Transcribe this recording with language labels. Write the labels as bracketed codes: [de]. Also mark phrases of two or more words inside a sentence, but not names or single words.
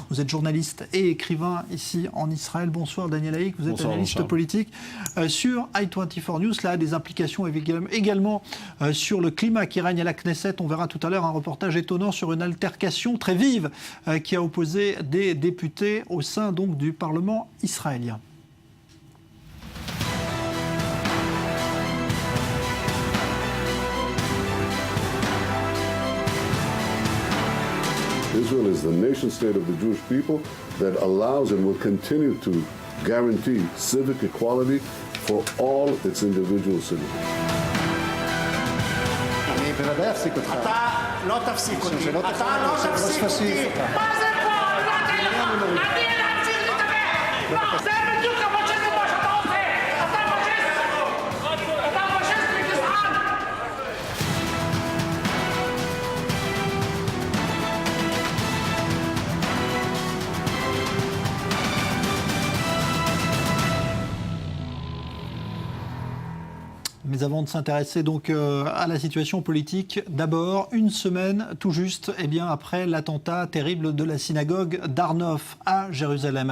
[fr] Vous êtes journaliste et écrivain ici en Israël. Bonsoir Daniel Haïk, vous êtes analyste politique sur i24 News. Là, des implications également sur le climat qui règne à la Knesset. On verra tout à l'heure un reportage étonnant sur une altercation très vive qui a opposé des députés au sein donc du Parlement israélien. [en] Israel is the nation state of the Jewish people that allows and will continue to guarantee civic equality for all its individual citizens. [he] אני בוודאי אפסיק אותך. אתה לא תפסיק אותי. אתה לא תפסיק אותי. מה זה פה? אני להמשיך לדבר. זה בדיוק הפאשיזם מה שאתה עושה. אתה פאשיסט. אתה פאשיסט וגזען. [fr] Mais avant de s'intéresser donc à la situation politique, d'abord, une semaine tout juste après l'attentat terrible de la synagogue d'Ar-Nof à Jérusalem.